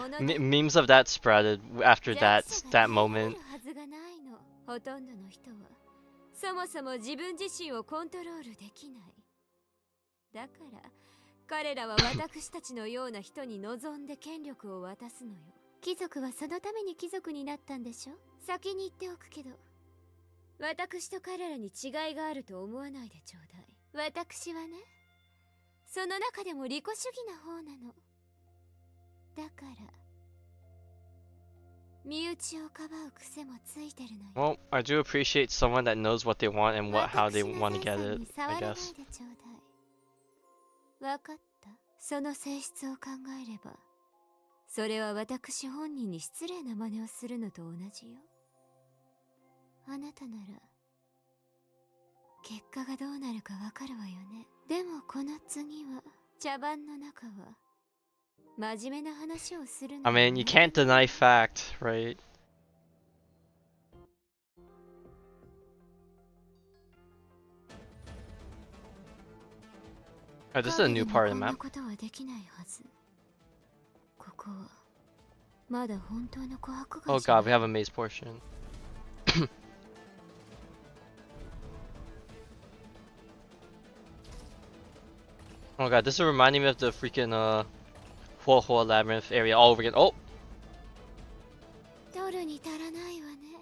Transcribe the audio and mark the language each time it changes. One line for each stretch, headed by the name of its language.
English: Memes of that spreaded after that moment.
Japanese: ほとんどの人はそもそも自分自身をコントロールできない。だから彼らは私たちのような人に望んで権力を渡すのよ。貴族はそのために貴族になったんでしょ。先に言っておくけど、私と彼らに違いがあると思わないでちょうだい。私はね、その中でも利己主義な方なの。だから身内をかばう癖もついてるのよ。
English: Well, I do appreciate someone that knows what they want and how they want to get it, I guess.
Japanese: わかった。その性質を考えれば、それは私本人に失礼な真似をするのと同じよ。あなたなら結果がどうなるかわかるわよね。でもこの次は茶番の中は真面目な話をするの。
English: I mean, you can't deny fact, right? Oh, this is a new part of the map.
Japanese: ことはできないはず。ここはまだ本当の琥珀
English: Oh
Japanese: 岩
English: god, we have a maze portion. Oh god, this is reminding me of the freaking Huohuo Labyrinth area all over again. Oh!
Japanese: 取るに足らないわね。